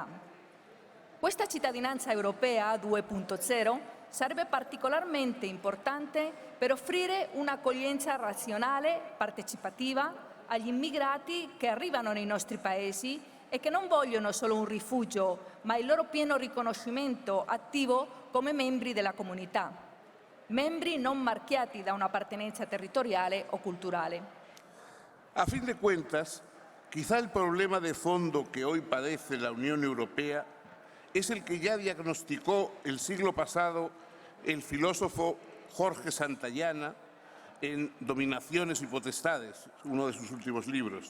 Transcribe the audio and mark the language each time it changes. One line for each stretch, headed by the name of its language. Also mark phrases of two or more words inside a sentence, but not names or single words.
Italian: Questa cittadinanza europea 2.0 sarebbe particolarmente importante per offrire un'accoglienza razionale, partecipativa agli immigrati che arrivano nei nostri paesi e che non vogliono solo un rifugio, ma il loro pieno riconoscimento attivo come membri della comunità, membri non marchiati da un'appartenenza territoriale o culturale.
Spanish: A fin de cuentas, quizá el problema de fondo que hoy padece la Unión Europea es el que ya diagnosticó el siglo pasado el filósofo Jorge Santayana en Dominaciones y Potestades, uno de sus últimos libros.